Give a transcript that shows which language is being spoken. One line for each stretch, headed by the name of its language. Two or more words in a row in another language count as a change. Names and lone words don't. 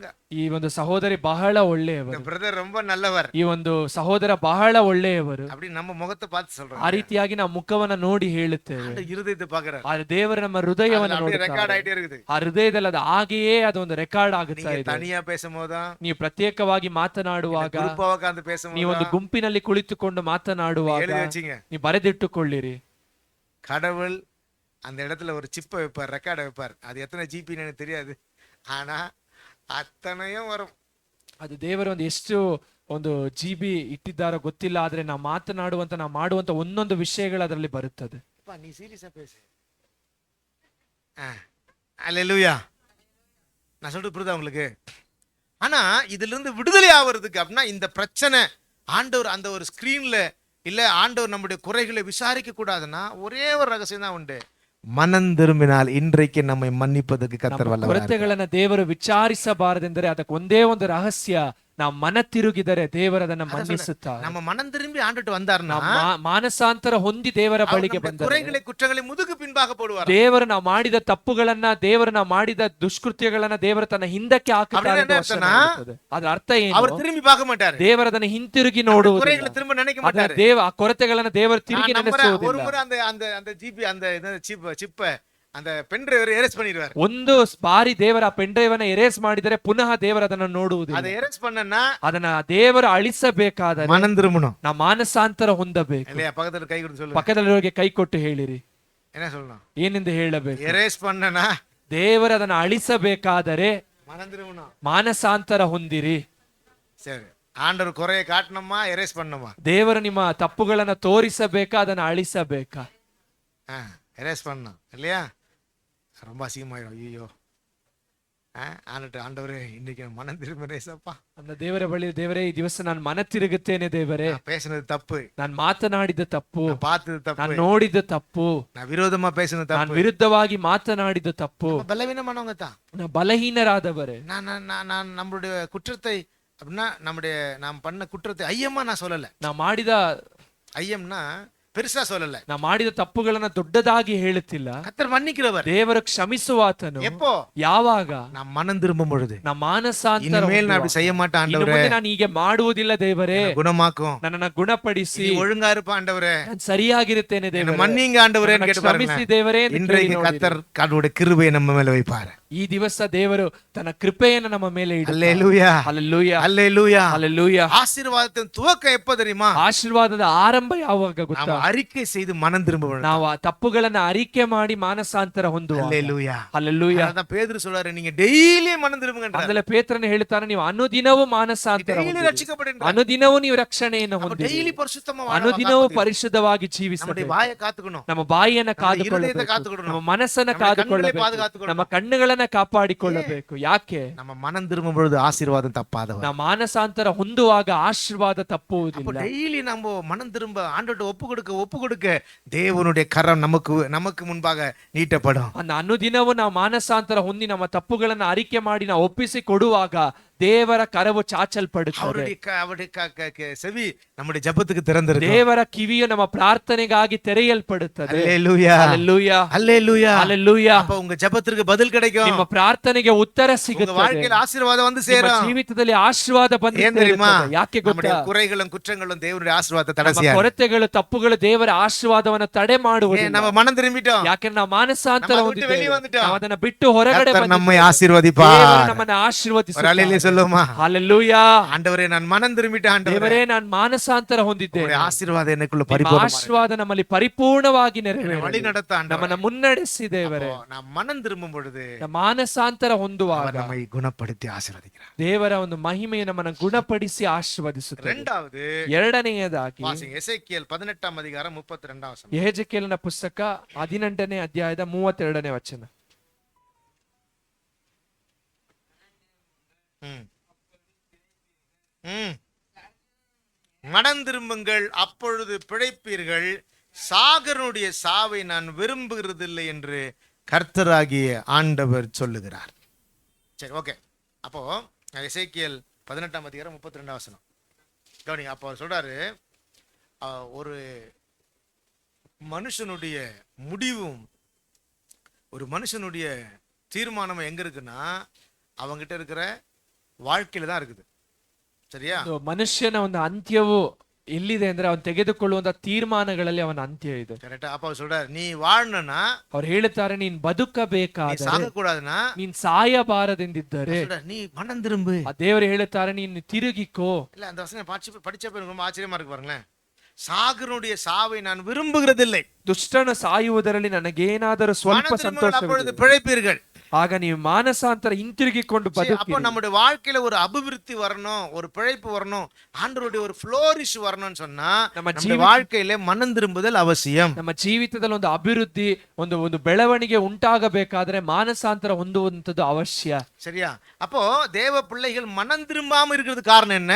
Kannada: ಈ ಒಂದು ಸಹೋದರಿ ಬಹಳ
Tamil: இந்த
Kannada: ಒಳ್ಳೆಯವರು,
Tamil: பிரதர் ரொம்ப நல்லவர்,
Kannada: ಈ ಒಂದು ಸಹೋದರ ಬಹಳ ಒಳ್ಳೆಯವರು,
Tamil: அப்படி நம்ம முகத்தை பார்த்து சொல்றோம்.
Kannada: ಆ ರೀತಿಯಾಗಿ ನಾವು ಮುಖವನ್ನ ನೋಡಿ ಹೇಳುತ್ತೇವೆ.
Tamil: அந்த இருதயத்தை பாக்குறாரு.
Kannada: ಆದ್ರೆ ದೇವರು ನಮ್ಮ ಹೃದಯವನ್ನ
Tamil: அப்படியே ரெக்கார்ட்
Kannada: ನೋಡುತ್ತಾರೆ.
Tamil: ஆயிட்டே இருக்குது.
Kannada: ಆ ಹೃದಯದಲ್ಲಿ ಅದು ಹಾಗೆಯೇ ಅದೊಂದು ರೆಕಾರ್ಡ್ ಆಗುತ್ತಾ
Tamil: நீங்க
Kannada: ಇದೆ.
Tamil: தனியா பேசும்போதுதான்,
Kannada: ನೀವು ಪ್ರತ್ಯೇಕವಾಗಿ ಮಾತನಾಡುವಾಗ,
Tamil: குரூப்பா உட்கார்ந்து
Kannada: ನೀವು ಒಂದು
Tamil: பேசும்போது
Kannada: ಗುಂಪಿನಲ್ಲಿ ಕುಳಿತುಕೊಂಡು ಮಾತನಾಡುವಾಗ
Tamil: எழுதி வச்சீங்க.
Kannada: ನೀವು ಬರೆದಿಟ್ಟುಕೊಳ್ಳಿರಿ.
Tamil: கடவுள் அந்த இடத்துல ஒரு சிப்பை வைப்பார், ரெக்கார்டை வைப்பார். அது எத்தனை ஜிபின்னு எனக்கு தெரியாது, ஆனா அத்தனையும் வரும். ಅದು ದೇವರು ಒಂದು ಎಷ್ಟು ಒಂದು GB ಇಟ್ಟಿದ್ದಾರೋ ಗೊತ್ತಿಲ್ಲ, ಆದ್ರೆ ನಾವು ಮಾತನಾಡುವಂತ, ನಾವು ಮಾಡುವಂತ ಒಂದೊಂದು ವಿಷಯಗಳು ಅದರಲ್ಲಿ ಬರುತ್ತದೆ. நீ சீரியஸா பேசு. அல்லேலூயா. நான் சொல்றது புரியுதா உங்களுக்கு? ஆனா இதுல இருந்து விடுதலை ஆவறதுக்கு அப்படின்னா, இந்த பிரச்சனை ஆண்டவர் அந்த ஒரு ஸ்கிரீன்ல இல்ல, ஆண்டவர் நம்முடைய குறைகளை விசாரிக்க கூடாதுன்னா ஒரே ஒரு ரகசியம் தான் உண்டு. மனம் திரும்பினால் இன்றைக்கு நம்மை மன்னிப்பதற்கு கர்த்தர் வல்லவர்.
Kannada: ಕೊರತೆಗಳನ್ನ ದೇವರು ವಿಚಾರಿಸಬಾರದೆಂದರೆ ಅದಕ್ಕೆ ಒಂದೇ ಒಂದು ರಹಸ್ಯ, ನಾವು ಮನ ತಿರುಗಿದರೆ ದೇವರು ಅದನ್ನ ಮನ್ನಿಸುತ್ತಾರೆ.
Tamil: நம்ம மனம் திரும்பி ஆண்டுட்டு வந்தார்னா,
Kannada: ಮಾನಸಾಂತರ ಹೊಂದಿ ದೇವರ ಬಳಿಗೆ ಬಂದರೆ
Tamil: குறைகளை குற்றங்களை முதுகு பின்பாக போடுவார்.
Kannada: ದೇವರು ನಾವು ಮಾಡಿದ ತಪ್ಪುಗಳನ್ನ, ದೇವರು ನಾವು ಮಾಡಿದ ದುಷ್ಕೃತ್ಯಗಳನ್ನ ದೇವರು ತನ್ನ ಹಿಂದಕ್ಕೆ ಹಾಕುತ್ತಾರೆ. ಅದ್ರ ಅರ್ಥ ಏನು?
Tamil: அவர் திரும்பಿ பார்க்க மாட்டாரு.
Kannada: ದೇವರು ಅದನ್ನ ಹಿಂತಿರುಗಿ ನೋಡುವುದಿಲ್ಲ.
Tamil: குறைகளை திரும்ப நினைக்க
Kannada: ಅದನ್ನ
Tamil: மாட்டாரு.
Kannada: ಆ ಕೊರತೆಗಳನ್ನ ದೇವರು ತಿರುಗಿ
Tamil: ஒரு
Kannada: ನೆನೆಸುವುದಿಲ್ಲ.
Tamil: முறை அந்த ஜிபி அந்த சிப்பை அந்த
English: pen driver erase
Tamil: பண்ணிடுவார்.
Kannada: ಒಂದು ಬಾರಿ ದೇವರ
English: pen drive
Kannada: ಅನ್ನ ಎರೇಸ್ ಮಾಡಿದರೆ ಪುನಃ ದೇವರು ಅದನ್ನ ನೋಡುವುದಿಲ್ಲ.
Tamil: அதை எரேஸ் பண்ணனா
Kannada: ಅದನ್ನ ದೇವರು ಅಳಿಸಬೇಕಾದರೆ
Tamil: மனம் திரும்பணும்.
Kannada: ನಾವು ಮಾನಸಾಂತರ ಹೊಂದಬೇಕು.
Tamil: இல்லையா? பக்கத்துல கை கொடுத்து சொல்லு.
Kannada: ಪಕ್ಕದಲ್ಲಿರೋರಿಗೆ ಕೈ ಕೊಟ್ಟು ಹೇಳಿರಿ,
Tamil: என்ன சொல்லணும்?
Kannada: ಏನೆಂದು ಹೇಳಬೇಕು?
Tamil: எரேஸ் பண்ணனா
Kannada: ದೇವರು ಅದನ್ನ ಅಳಿಸಬೇಕಾದರೆ
Tamil: மனம் திரும்பணும்.
Kannada: ಮಾನಸಾಂತರ ಹೊಂದಿರಿ.
Tamil: சரி, ஆண்டவர் குறைய காட்டணுமா எரேஸ் பண்ணணுமா?
Kannada: ದೇವರು ನಿಮ್ಮ ತಪ್ಪುಗಳನ್ನ ತೋರಿಸಬೇಕಾ, ಅದನ್ನ ಅಳಿಸಬೇಕಾ?
Tamil: எரேஸ் பண்ணணும் இல்லையா? ரொம்ப அசிங்கமாயிடும். ஐயோ, ஆண்டவரே இன்னைக்கு நான் மனம் திரும்புறேன் ஏசப்பா.
Kannada: அந்த ದೇವರ ಬಳಿ ದೇವರೇ ಈ ದಿವಸ ನಾನು ಮನ ತಿರುಗುತ್ತೇನೆ ದೇವರೇ,
Tamil: நான் பேசினது தப்பு,
Kannada: ನಾನು ಮಾತನಾಡಿದ ತಪ್ಪು,
Tamil: நான் பார்த்தது
Kannada: ನಾನು
Tamil: தப்பு,
Kannada: ನೋಡಿದ ತಪ್ಪು,
Tamil: நான் விரோதமா பேசினது
Kannada: ನಾನು
Tamil: தப்பு.
Kannada: ವಿರುದ್ಧವಾಗಿ ಮಾತನಾಡಿದ ತಪ್ಪು.
Tamil: நம்ம பலவீனமானவங்க தான்.
Kannada: ನಾವು ಬಲಹೀನರಾದವರೇ.
Tamil: நான் நான் நான் நான் நம்மளுடைய குற்றத்தை அப்படின்னா நாம் பண்ண குற்றத்தை ஐயமா நான் சொல்லல.
Kannada: ನಾವು ಮಾಡಿದ
Tamil: ஐயம்னா பெருசா சொல்லல.
Kannada: ನಾವು ಮಾಡಿದ ತಪ್ಪುಗಳನ್ನ ದೊಡ್ಡದಾಗಿ ಹೇಳುತ್ತಿಲ್ಲ.
Tamil: கர்த்தர் மன்னிக்கிறவர்.
Kannada: ದೇವರು ಕ್ಷಮಿಸುವಾತನು.
Tamil: எப்போ?
Kannada: ಯಾವಾಗ?
Tamil: நான் மனம் திரும்பும் பொழுது.
Kannada: ನಮ್ಮ ಮಾನಸಾಂತರ
Tamil: இனிமேல் நான் அப்படி செய்ய மாட்டேன்
Kannada: ಇನ್ನು
Tamil: ஆண்டவரே.
Kannada: ಮುಂದೆ ನಾನು ಹೀಗೆ ಮಾಡುವುದಿಲ್ಲ ದೇವರೇ.
Tamil: குணமாக்கும்.
Kannada: ನನ್ನನ್ನ ಗುಣಪಡಿಸಿ
Tamil: நீ ஒழுங்கா இருப்ப ஆண்டவரே.
Kannada: ನಾನು ಸರಿಯಾಗಿರುತ್ತೇನೆ
Tamil: என்னை
Kannada: ದೇವರೇ.
Tamil: மன்னிங்க ஆண்டவரேன்னு
Kannada: ನನ್ನನ್ನ
Tamil: கேட்டு பாருங்க.
Kannada: ಕ್ಷಮಿಸಿ ದೇವರೇ ಎಂದು ಕೇಳಿ
Tamil: இன்றைக்கு
Kannada: ನೋಡಿರಿ.
Tamil: கர்த்தர் கடவுளுடைய கிருபையை நம்ம மேல வைப்பாரு.
Kannada: ಈ ದಿವಸ ದೇವರು ತನ್ನ ಕೃಪೆಯನ್ನು ನಮ್ಮ ಮೇಲೆ ಇಡುತ್ತಾನೆ.
Tamil: அல்லேலூயா.
Kannada: ಹಲ್ಲೆಲೂಯಾ.
Tamil: அல்லேலூயா.
Kannada: ಹಲ್ಲೆಲೂಯಾ.
Tamil: ஆசீர்வாதத்தின் துவக்கம் எப்ப தெரியுமா?
Kannada: ಆಶೀರ್ವಾದದ ಆರಂಭ ಯಾವಾಗ
Tamil: நாம்
Kannada: ಗೊತ್ತಾ?
Tamil: அறிக்கை செய்து மனம் திரும்ப வேண்டும்.
Kannada: ನಾವು ಆ ತಪ್ಪುಗಳನ್ನ ಅರಿಕೆ ಮಾಡಿ ಮಾನಸಾಂತರ ಹೊಂದುವ.
Tamil: அல்லேலூயா.
Kannada: ಹಲ್ಲೆಲೂಯಾ.
Tamil: அதான் பேதுரு சொல்றாரு, நீங்க டெய்லி மனம் திரும்புங்கன்றார்.
Kannada: ಅದಲ್ಲ ಪೇತ್ರನು ಹೇಳ್ತಾನೆ, ನೀವು ಅನುದಿನವೂ ಮಾನಸಾಂತರ
Tamil: டெய்லி
Kannada: ಹೊಂದಿರಿ.
Tamil: ரட்சிக்கப்படுங்க.
Kannada: ಅನುದಿನವೂ ನೀವು ರಕ್ಷಣೆಯನ್ನು ಹೊಂದಿರಿ.
Tamil: டெய்லி பரிசுத்தமா
Kannada: ಅನುದಿನವೂ
Tamil: வாழ
Kannada: ಪರಿಶುದ್ಧವಾಗಿ
Tamil: நம்முடைய
Kannada: ಜೀವಿಸಬೇಕು. வாயை காத்துக்கணும். ನಮ್ಮ ಬಾಯಿಯನ್ನ ನಮ್ಮ ಹೃದಯத்தை ಕಾದುಕೊಳ್ಳಬೇಕು, ಕಾದುಕೊಳ್ಳணும். ನಮ್ಮ ಮನಸ್ಸನ್ನ ನಮ್ಮ ಕಣ್ಣುಗಳೇ ಕಾದುಕೊಳ್ಳಬೇಕು, ಪಾದುಕೊಳ್ಳಬೇಕು. ನಮ್ಮ ಕಣ್ಣುಗಳನ್ನ ಕಾಪಾಡಿಕೊಳ್ಳಬೇಕು. ಯಾಕೆ?
Tamil: நம்ம மனம் திரும்பும் பொழுது ஆசீர்வாதம் தப்பாதவர்.
Kannada: ನಾವು ಮಾನಸಾಂತರ ಹೊಂದುವಾಗ ಆಶೀರ್ವಾದ
Tamil: அப்ப
Kannada: ತಪ್ಪುವುದಿಲ್ಲ.
Tamil: டெய்லி நம்ம மனம் திரும்ப ஆண்டவர்ட்ட ஒப்பு கொடுக்க தேவனுடைய கரம் நமக்கு முன்பாக நீட்டப்படும்.
Kannada: ಅನುದಿನವೂ ನಾವು ಮಾನಸಾಂತರ ಹೊಂದಿ ನಮ್ಮ ತಪ್ಪುಗಳನ್ನ ಅರಿಕೆ ಮಾಡಿ ನಾವು ಒಪ್ಪಿಸಿ ಕೊಡುವಾಗ ದೇವರ ಕರವು ಚಾಚಲ್ಪಡುತ್ತದೆ.
Tamil: அவருடைய செவி நம்முடைய ஜெபத்துக்கு திறந்திருக்கும்.
Kannada: ದೇವರ ಕಿವಿಯು ನಮ್ಮ ಪ್ರಾರ್ಥನೆಗಾಗಿ ತೆರೆಯಲ್ಪಡುತ್ತದೆ.
Tamil: அல்லேலூயா.
Kannada: ಹಲ್ಲೆಲೂಯಾ.
Tamil: அல்லேலூயா.
Kannada: ಹಲ್ಲೆಲೂಯಾ.
Tamil: அப்ப உங்க ஜெபத்திற்கு பதில் கிடைக்கும்.
Kannada: ನಿಮ್ಮ ಪ್ರಾರ್ಥನೆಗೆ ಉತ್ತರ
Tamil: உங்க
Kannada: ಸಿಗುತ್ತದೆ.
Tamil: வாழ்க்கையில ஆசீர்வாதம் வந்து
Kannada: ನಿಮ್ಮ
Tamil: சேரும்.
Kannada: ಜೀವಿತದಲ್ಲಿ ಆಶೀರ್ವಾದ ಬಂದು
Tamil: ஏன் தெரியுமா?
Kannada: ಸೇರುತ್ತದೆ. ಯಾಕೆ
Tamil: நம்முடைய
Kannada: ಗೊತ್ತಾ?
Tamil: குறைகளும் குற்றங்களும் தேவனுடைய ஆசீர்வாதத்தை தடை
Kannada: ನಮ್ಮ
Tamil: செய்யாது.
Kannada: ಕೊರತೆಗಳು ತಪ್ಪುಗಳು ದೇವರ ಆಶೀರ್ವಾದವನ್ನು ತಡೆ ಮಾಡುವುದಿಲ್ಲ.
Tamil: நம்ம மனம் திரும்பிட்டோம்.
Kannada: ಯಾಕೆಂದ್ರೆ ನಾವು ಮಾನಸಾಂತರ
Tamil: நம்ம விட்டு வெளியே
Kannada: ಹೊಂದಿದ್ದೇವೆ.
Tamil: வந்துட்டோம்.
Kannada: ನಾವು ಅದನ್ನ ಬಿಟ್ಟು ಹೊರಗಡೆ
Tamil: கர்த்தர் நம்மை
Kannada: ಬಂದಿದ್ದೇವೆ.
Tamil: ஆசீர்வதிப்பார்.
Kannada: ದೇವರು ನಮ್ಮನ್ನ
Tamil: ஒரு
Kannada: ಆಶೀರ್ವದಿಸುತ್ತಾನೆ.
Tamil: அல்லேலூயா சொல்லுமா?
Kannada: ಹಲ್ಲೆಲೂಯಾ.
Tamil: ஆண்டவரே நான் மனம் திரும்பிட்டேன் ஆண்டவரே.
Kannada: ದೇವರೇ, ನಾನು ಮಾನಸಾಂತರ ಹೊಂದಿದ್ದೇನೆ.
Tamil: உம்முடைய ஆசீர்வாதம் எனக்குள்ள
Kannada: ನಿಮ್ಮ
Tamil: பரிபூர்ணமாக
Kannada: ಆಶೀರ್ವಾದ ನಮ್ಮಲ್ಲಿ ಪರಿಪೂರ್ಣವಾಗಿ
Tamil: என்னை வழி
Kannada: ನೆರವೇರಲಿ.
Tamil: நடத்த ஆண்டவரே.
Kannada: ನಮ್ಮನ್ನ ಮುನ್ನಡೆಸಿ ದೇವರೇ.
Tamil: அப்போ நான் மனம் திரும்பும் பொழுது
Kannada: ನಮ್ಮ ಮಾನಸಾಂತರ ಹೊಂದುವಾಗ
Tamil: அவர் நம்மை குணப்படுத்தி ஆசீர்வதிக்கிறார்.
Kannada: ದೇವರ ಒಂದು ಮಹಿಮೆಯು ನಮ್ಮನ್ನ ಗುಣಪಡಿಸಿ ಆಶೀರ್ವದಿಸುತ್ತದೆ.
Tamil: இரண்டாவது
Kannada: ಎರಡನೆಯದಾಗಿ
Tamil: வாசிங்க எசேக்கியேல் 18 அதிகாரம் 32 வசனம்.
Kannada: ಯೆಹೆಜಕೇಲನ ಪುಸ್ತಕ 18ನೇ ಅಧ್ಯಾಯದ 32ನೇ ವಚನ.
Tamil: மனம் திரும்புங்கள், அப்பொழுது பிழைப்பீர்கள். சாகரனுடைய சாவை நான் விரும்புகிறதில்லை என்று கர்த்தராகிய ஆண்டவர் சொல்லுகிறார். சரி, ஓகே. அப்போ எசேக்கியேல் 18 அதிகாரம் 32 வசனம் கவனிங்க. அப்போ அவர் சொல்றாரு, ஒரு மனுஷனுடைய முடிவும் ஒரு மனுஷனுடைய தீர்மானமும் எங்க இருக்குன்னா அவங்கிட்ட இருக்கிற வாழ்க்கையில தான் இருக்குது. சரியா?
Kannada: ಒಂದು ಮನುಷ್ಯನ ಒಂದು ಅಂತ್ಯವು ಎಲ್ಲಿದೆ ಅಂದ್ರೆ ಅವನು ತೆಗೆದುಕೊಳ್ಳುವಂತ ತೀರ್ಮಾನಗಳಲ್ಲಿ ಅವನ ಅಂತ್ಯ ಇದೆ.
Tamil: கரெக்டா? அப்ப அவர் சொல்றாரு, நீ வாழணும்னா,
Kannada: ಅವ್ರು ಹೇಳ್ತಾರೆ, ನೀನ್ ಬದುಕಬೇಕಾದರೆ,
Tamil: சாக கூடாதுன்னா,
Kannada: ನೀನ್ ಸಾಯಬಾರದೆಂದಿದ್ದರೆ
Tamil: நீ மனம் திரும்பு.
Kannada: ಆ ದೇವರು ಹೇಳುತ್ತಾರೆ, ನೀನು ತಿರುಗಿಕೋ.
Tamil: இல்ல, அந்த வசனம் படிச்சப்ப எனக்கு ரொம்ப ஆச்சரியமா இருக்கு பாருங்களேன். சாகரனுடைய சாவை நான் விரும்புகிறதில்லை.
Kannada: ದುಷ್ಟನು ಸಾಯುವುದರಲ್ಲಿ ನನಗೇನಾದರೂ ಸ್ವಲ್ಪ ಸಂತೋಷವಿದೆ.
Tamil: அப்பொழுது பிழைப்பீர்கள்.
Kannada: ಆಗ ನೀವು ಮಾನಸಾಂತರ ಹಿಂತಿರುಗಿಕೊಂಡು
Tamil: அப்போ
Kannada: ಬದುಕಿರಿ.
Tamil: நம்முடைய வாழ்க்கையில ஒரு அபிவிருத்தி வரணும், ஒரு பிழைப்பு வரணும், ஆண்டவருடைய ஒரு ஃப்ளோரிஷ் வரணும்னு சொன்னா நம்ம வாழ்க்கையில மனம் திரும்புதல் அவசியம்.
Kannada: ನಮ್ಮ ಜೀವಿತದಲ್ಲಿ ಒಂದು ಅಭಿವೃದ್ಧಿ, ಒಂದು ಬೆಳವಣಿಗೆ ಉಂಟಾಗಬೇಕಾದ್ರೆ ಮಾನಸಾಂತರ ಹೊಂದುವಂತದ್ದು ಅವಶ್ಯ.
Tamil: சரியா? அப்போ தேவ பிள்ளைகள் மனம் திரும்பாம இருக்கிறது காரணம் என்ன?